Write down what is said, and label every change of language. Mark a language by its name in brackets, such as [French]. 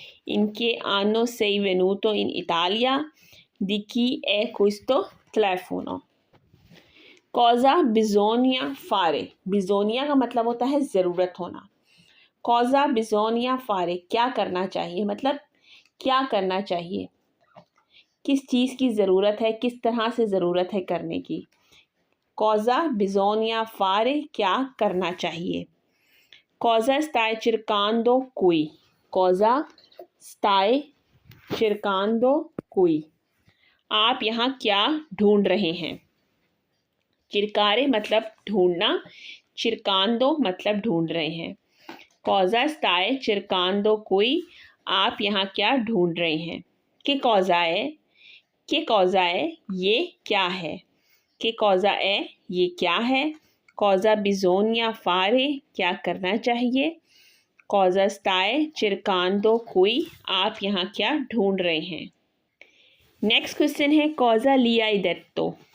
[Italian] In che anno sei venuto in Italia? Di chi è questo telefono? Cosa bisogna fare? [Hindi] Bisogna का मतलब होता है ज़रूरत होना। [Italian] Cosa bisogna fare? [Hindi] क्या करना चाहिए, मतलब क्या करना चाहिए, किस चीज़ की ज़रूरत है, किस तरह से ज़रूरत है करने की। [Italian] Cosa bisogna fare? [Hindi] क्या करना चाहिए। [Italian] Cosa stai cercando qui? Cosa stai cercando qui? [Hindi] आप यहाँ क्या ढूंढ रहे हैं। चिरकारे मतलब ढूंढना, चिरकांदो मतलब ढूंढ रहे हैं। [Italian] Cosa stai cercando qui? [Hindi] आप यहाँ क्या ढूंढ रहे हैं। [Italian] Che cosa è? Che cosa è? [Hindi] ये क्या है। [Italian] Che cosa è? ये क्या है। Cosa bisogna fare? [Hindi] क्या करना चाहिए। [Italian] Cosa stai cercando qui? [Hindi] आप यहाँ क्या ढूंढ रहे हैं। नेक्स्ट क्वेश्चन है [Italian] cosa li hai detto?